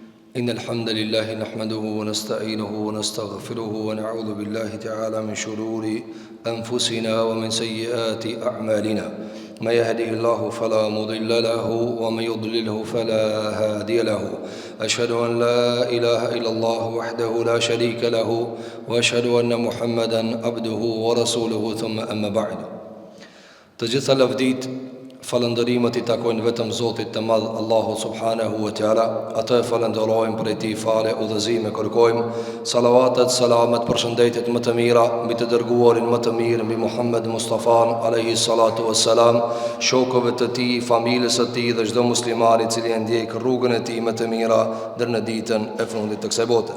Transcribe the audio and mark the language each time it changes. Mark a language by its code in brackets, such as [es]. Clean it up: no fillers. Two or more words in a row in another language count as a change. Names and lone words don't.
[ar] إن الحمد لله نحمده ونستعينه ونستغفره ونعوذ بالله تعالى من شرور أنفسنا ومن سيئات أعمالنا ما يهدي الله فلا مضل له ومن يضلله فلا هادي له أشهد أن لا إله إلا الله وحده لا شريك له وأشهد أن محمدا عبده ورسوله ثم أما بعد. [sq] Të gjitha lavdit, falëndërimet I takojnë vetëm Zotit të madh Allahu [ar] سبحانه وتعالى. [sq] Atë e falenderojmë për ti fale udhëzime kërkojmë. Salavatet, salamet, përshëndetjet më të mira mbi të dërguarin më të mirë, mbi Muhammed Mustafan [ar] عليه الصلاة والسلام, [sq] shokëve të tij, familjes së tij dhe çdo musliman I cili e ndjek rrugën e tij më të mira deri në ditën e fundit të kësaj bote.